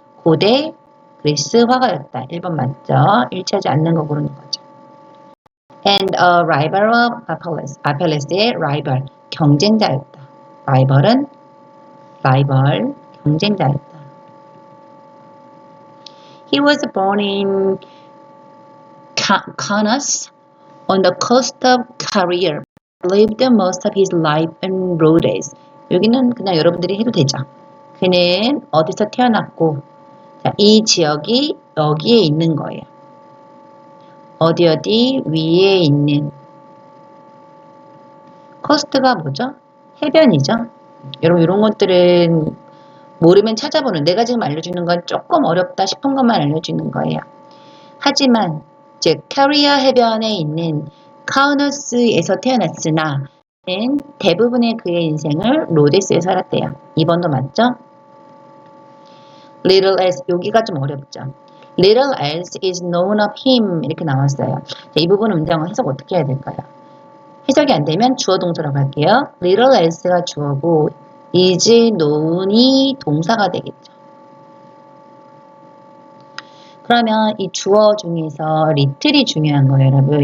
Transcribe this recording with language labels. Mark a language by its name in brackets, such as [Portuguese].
[Korean] 고대 그리스 화가였다. 1번 맞죠? 일치하지 않는 거 고르는 거죠. [English] And a rival of Apelles. [Korean] Apelles의 rival, 경쟁자였다. rival은 경쟁자였다. [English] He was born in Caunus on the coast of Caria. Lived most of his life in Rhodes. [Korean] 여기는 그냥 여러분들이 해도 되죠. 그는 어디서 태어났고, 자, 이 지역이 여기에 있는 거예요. 어디 위에 있는. 커스트가 뭐죠? 해변이죠. 여러분 이런 것들은 모르면 찾아보는, 내가 지금 알려주는 건 조금 어렵다 싶은 것만 알려주는 거예요. 하지만 즉 캐리어 해변에 있는 카우너스에서 태어났으나 대부분의 그의 인생을 로데스에 살았대요. 2번도 맞죠? Little else, 여기가 좀 어렵죠. [English] Little else is known of him [Korean] 이렇게 나왔어요. 자, 이 부분 문장은 해석 어떻게 해야 될까요? 해석이 안 되면 주어 동사로 갈게요. Little else가 주어고 is known이 동사가 되겠죠. 그러면 이 주어 중에서 little이 중요한 거예요, 여러분.